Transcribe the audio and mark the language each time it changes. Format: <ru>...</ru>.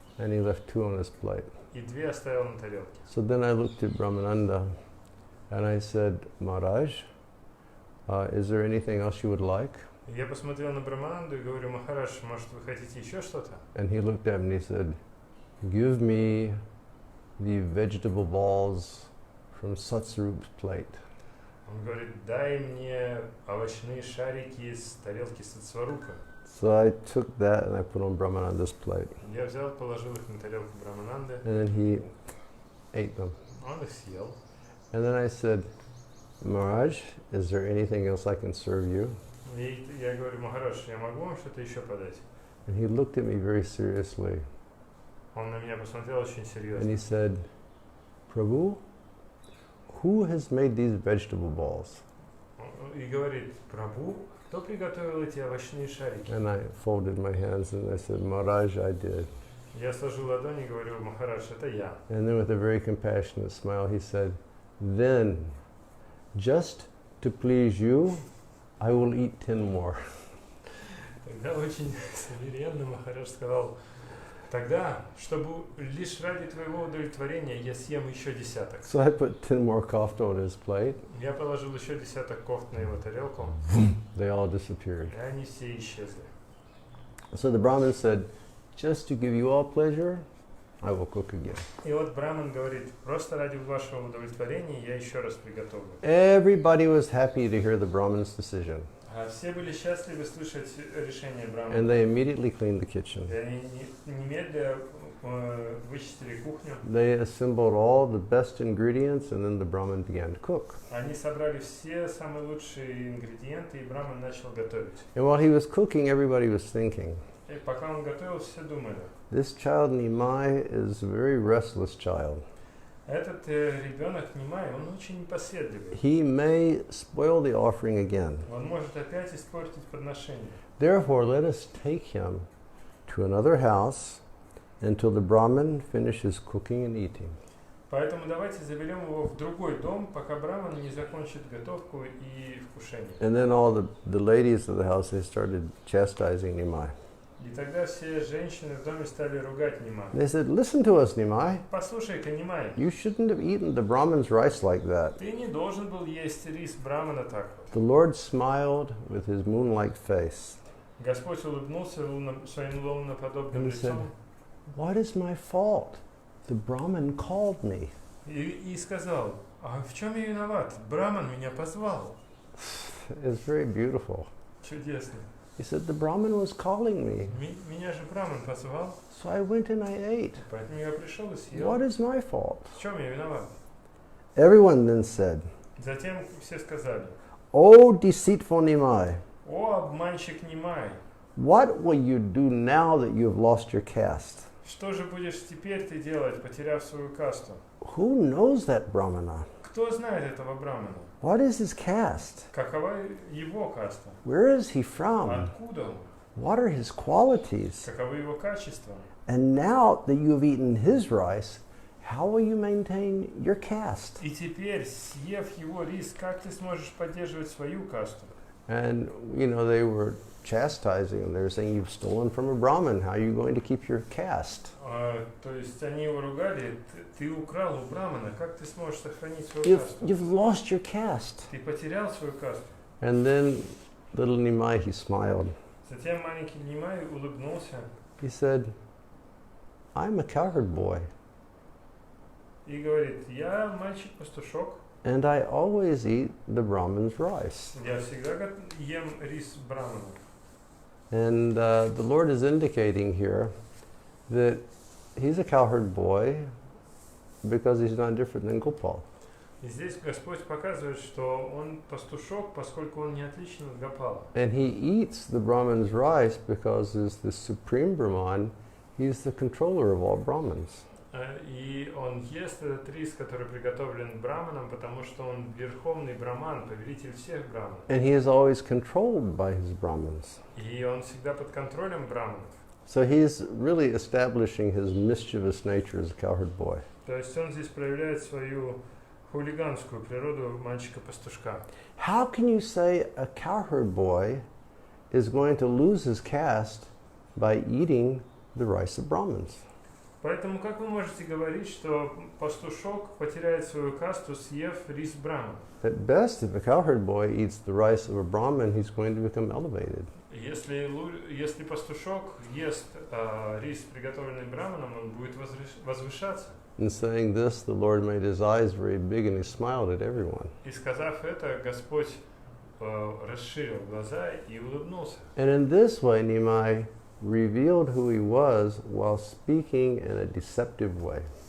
<en>and he left 2 on his plate.</en> <ru>И 2 оставил на тарелке.</ru> <en>So then I looked at Brahmananda, and I said, Maharaj, is there anything else you would like?</en> <ru>Я посмотрел на Брамананду и говорю: Махарадж, может, вы хотите еще что-то?</ru> <en>And he looked at me and he said, give me the vegetable balls from Satsarup's plate.</en> <ru>Он говорит: дай мне овощные шарики с тарелки Сатсварупы.</ru> <en>So I took that and I put on Brahmananda's plate.</en> <ru>Я взял, положил их на тарелку Брамананды.</ru> <en>And then he ate them.</en> <ru>Он их съел.</ru> <en>And then I said, Maharaj, is there anything else I can serve you?</en> <ru>И я говорю: Махарадж, я могу вам что-то еще подать?</ru> <en>And he looked at me very seriously.</en> <ru>Он на меня посмотрел очень</ru> <en>And</en> <ru>серьезно.</ru> <en>he said, Prabhu, who has made these vegetable balls?</en> <ru>И говорит: Прабху, кто приготовил эти овощные шарики?</ru> <en>And I folded my hands and I said, Maharaj, I did.</en> <ru>Я сложил ладони и говорю: Махарадж, это я.</ru> <en>And then with a very compassionate smile, he said, then, just to please you, I will eat 10 more.</en> <ru>Тогда очень смиренно Махарадж сказал: тогда, чтобы лишь ради твоего удовлетворения, я съем еще 10.</ru> <en>So I put 10 more kofta on his plate.</en> <ru>Я положил еще 10 кофт на его тарелку,</ru> <en>They all disappeared.</en> <ru>и они все исчезли.</ru> <en>So the Brahmin said, just to give you all pleasure, I will cook again.</en> <ru>И вот Браман говорит: просто ради вашего удовлетворения я еще раз приготовлю.</ru> <en>Everybody was happy to hear the Brahmin's decision.</en> <ru>Все были счастливы слышать решение Брамана.</ru> <en>And they immediately cleaned the kitchen.</en> <ru>И они немедля вычистили кухню.</ru> <en>They assembled all the best ingredients, and then the Brahmin began to cook.</en> <ru>Они собрали все самые лучшие ингредиенты, и Браман начал готовить.</ru> <en>And while he was cooking, everybody was thinking,</en> <ru>И пока он готовил, все думали:</ru> <en>this child Nimai is a very restless child.</en> <ru>этот ребенок Нимай, он очень непоседливый.</ru> <en>He may spoil the offering again.</en> <ru>Он может опять испортить подношение.</ru> <en>Therefore, let us take him to another house until the Brahmin finishes cooking and eating.</en> <ru>Поэтому давайте заберем его в другой дом, пока Браман не закончит готовку и вкушение.</ru> <en>And then all the ladies of the house, they started chastising Nimai.</en> <ru>И тогда все женщины в доме стали ругать Нимай.</ru> <en>They said, "Listen to us, Nimai.</en> <ru>Послушай-ка, Нимай,</ru> <en>You shouldn't have eaten the Brahman's rice like that."</en> <ru>ты не должен был есть рис брамана так вот.</ru> <en>The Lord smiled with his moon-like face.</en> <ru>Господь улыбнулся своим луноподобным</ru> <en>And he said,</en> <ru>лицом</ru> <en>"What is my fault? The Brahman called me."</en> <ru>и сказал, а в чем я виноват? Браман меня позвал.</ru> <en>It's very beautiful.</en> <ru>Чудесно.</ru> <en>He said, "The Brahman was calling me.</en> <ru>Меня же Браман позвал,</ru> <en>So I went and I ate.</en> <ru>поэтому я пришел и съел.</ru> <en>What is my fault?"</en> <ru>В чем я виноват?</ru> <en>Everyone then said,</en> <ru>Затем все сказали,</ru> <en>"O deceitful Nimai,</en> <ru>о, обманщик Нимай,</ru> <en>what will you do now that you have lost your caste?</en> <ru>что же будешь теперь ты делать, потеряв свою касту?</ru> <en>Who knows that Brahmana?</en> <ru>Кто знает этого Брамана?</ru> <en>What is his caste?</en> <ru>Какова его каста?</ru> <en>Where is he from?</en> <ru>Откуда он?</ru> <en>What are his qualities?</en> <ru>Каковы его качества?</ru> <en>And now that you have eaten his rice, how will you maintain your caste?"</en> <ru>И теперь, съев его рис, как ты сможешь поддерживать свою касту?</ru> <en>And, they were chastising him. They were saying, "You've stolen from a Brahmin. How are you going to keep your caste?"</en> <ru>То есть они его ругали, ты украл у Брамана, как ты сможешь сохранить свою</ru> <en>You've,</en> <ru>касту?</ru> <en>you've lost your caste.</en> <ru>Ты потерял свою касту.</ru> <en>And then little Nimai, he smiled.</en> <ru>Затем маленький Нимай улыбнулся</ru> <en>He said, "I'm a cowherd boy,</en> <ru>и говорит, я мальчик-пастушок,</ru> <en>and I always eat the Brahmin's rice."</en> <ru>я всегда ем рис Брамана.</ru> <en>And the Lord is indicating here that he's a cowherd boy because he's not different than Gopal.</en> <ru>И здесь Господь показывает, что он пастушок, поскольку он не отличен от Гопала.</ru> <en>And he eats the Brahmin's rice because as the supreme Brahman, he's the controller of all Brahmins.</en> <ru>И он ест этот рис, который приготовлен Браманом, потому что он верховный Браман, повелитель всех Браманов.</ru> <en>And he is always controlled by his Brahmins.</en> <ru>И он всегда под контролем Браманов.</ru> <en>So he's really establishing his mischievous nature as a cowherd boy.</en> <ru>То есть он здесь проявляет свою хулиганскую природу мальчика-пастушка.</ru> <en>How can you say a cowherd boy is going to lose his caste by eating the rice of Brahmins?</en> <ru>Поэтому как вы можете говорить, что пастушок потеряет свою касту, съев рис Брамана?</ru> <en>At best, if a cowherd boy eats the rice of a Brahmin, he's going to become elevated.</en> <ru>Если пастушок ест рис, приготовленный Браманом, он будет возвышаться.</ru> <en>In saying this, the Lord made his eyes very big and he smiled at everyone.</en> <ru>И сказав это, Господь расширил глаза и улыбнулся.</ru> <en>And in this way, Nimai revealed who he was while speaking in a deceptive way.</en>